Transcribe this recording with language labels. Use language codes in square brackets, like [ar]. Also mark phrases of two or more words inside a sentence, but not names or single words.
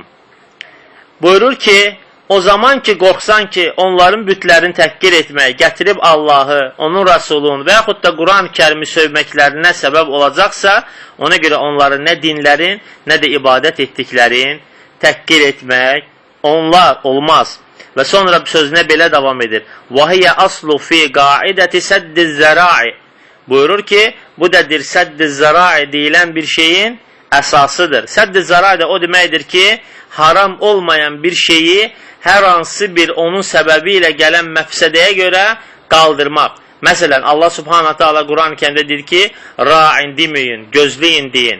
[az] Buyurur ki, o zaman ki, qorxsan ki, onların bütlərini təhqir etmək, gətirib Allahı, onun Rasulunu və yaxud da Quran-ı Kərimi sövməklərinə səbəb olacaqsa, ona görə onların nə dinlərin, nə də ibadət etdiklərin təhqir etmək onlar olmaz. Və sonra sözünə belə davam edir. [ar] وَهِيَ أَصْلُ فِي قَاعِدَةِ سَدِّ الزَّرَاعِ. [az] Buyurur ki, bu da sədd-i zərai deyilən bir şeyin əsasıdır. Sədd-i zərai də o deməkdir ki, haram olmayan bir şeyi hər hansı bir onun səbəbi ilə gələn məfsədəyə görə qaldırmaq. Məsələn, Allah [ar] سبحانه تعالى [az] Quran-ı Kərimdə deyir ki, ra'in deməyin, gözləyin deyin.